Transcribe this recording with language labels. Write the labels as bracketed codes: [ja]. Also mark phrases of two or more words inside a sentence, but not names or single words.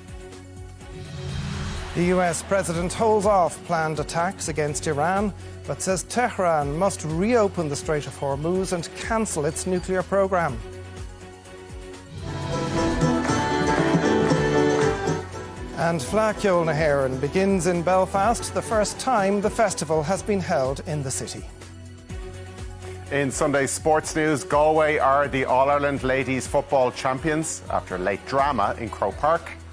[en] The US president holds off planned attacks against Iran, but says Tehran must reopen the Strait of Hormuz and cancel its nuclear program. And Fleadh na hÉireann begins in Belfast, the first time the festival has been held in the city. In Sunday's sports news, Galway are the All-Ireland Ladies Football Champions after late drama in Croke Park.